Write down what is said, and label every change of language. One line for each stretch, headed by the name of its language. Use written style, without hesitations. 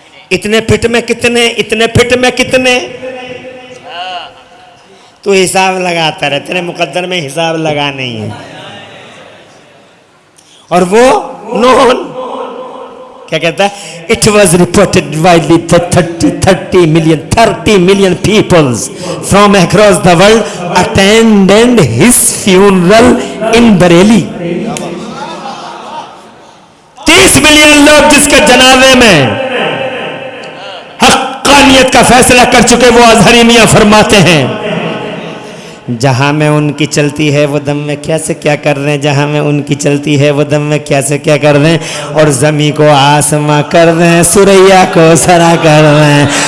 Urdu: اتنے فٹ میں کتنے تو حساب لگاتا رہے, تیرے مقدر میں حساب لگا نہیں ہے. اور وہ نون کیا کہتا ہے؟
English: It was reported widely that 30 million people from across the world attended his funeral in Bareilly.
Urdu: 30 million لوگ جس کے جنازے میں حقانیت کا فیصلہ کر چکے. وہ اظہری میاں فرماتے ہیں جہاں میں ان کی چلتی ہے وہ دم میں کیا سے کیا کر رہے ہیں, جہاں میں ان کی چلتی ہے وہ دم میں کیا سے کیا کر رہے ہیں, اور زمیں کو آسماں کر رہے ہیں, سریا کو سرا کر رہے ہیں.